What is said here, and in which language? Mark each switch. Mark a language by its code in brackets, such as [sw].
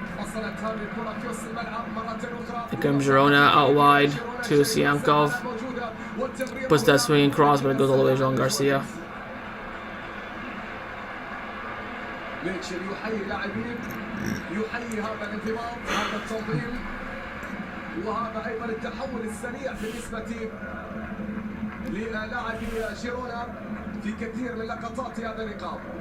[ar] وصلت هذه الكرة في وسط الملعب مرة أخرى. [en] Here comes Girona out wide to Siankov. Puts that swinging cross, but it goes all the way to Jean Garcia. [ar] ميتشل يحيي لاعبين، يحيي هذا الانضباط، هذا التنظيم، وهذا ايضا التحول السريع بالنسبه للاعبي جيرونا في كثير من لقطات هذا اللقاء.